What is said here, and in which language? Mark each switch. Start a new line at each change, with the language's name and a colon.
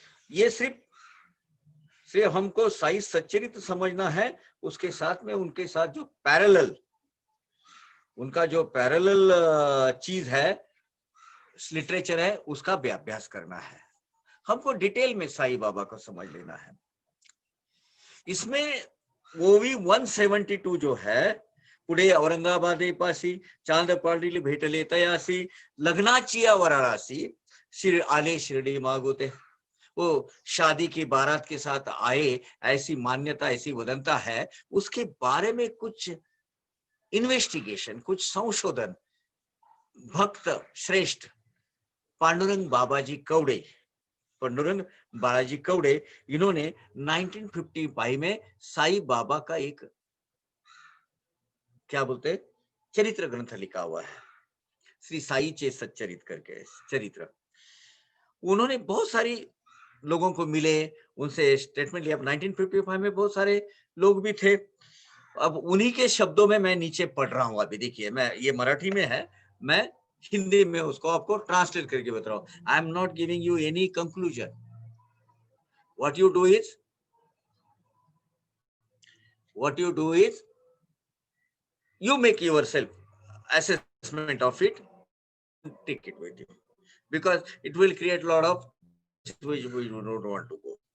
Hindi: ये सिर्फ हमको साई सच्चरित समझना है, उसके साथ में उनके साथ जो पैरेलल, उनका जो पैरेलल चीज है, लिटरेचर है, उसका भी अभ्यास करना है। हमको डिटेल में साई बाबा को समझ लेना है। इसमें वो भी 172 जो है,
Marathi: पुढे औरंगाबादे पासी चांद पाडील भेटले तयासी, लग्नाची वराळासी आले शिरडी मागोते।
Hindi: वो शादी की बारात के साथ आए, ऐसी मान्यता, ऐसी वदंता है। उसके बारे में कुछ इन्वेस्टिगेशन, कुछ संशोधन भक्त श्रेष्ठ पांडुरंग बाबाजी कवड़े पांडुरंग बालाजी कवड़े, इन्होंने 1955 में साईं बाबा का एक क्या बोलते हैं चरित्र ग्रंथ लिखा हुआ है, श्री साई चे सच्चरित करके चरित्र। उन्होंने बहुत सारी लोगों को मिले, उनसे स्टेटमेंट लिया। 1955 में बहुत सारे लोग भी थे। अब उन्हीं के शब्दों में मैं नीचे पढ़ रहा हूं। अभी देखिए, मैं ये मराठी में है, मैं हिंदी में उसको आपको ट्रांसलेट करके बता रहा हूं।
English: I am not giving you any conclusion. What you do is you make yourself assessment of it, take it with you, because it will create a lot of which we don't want to go.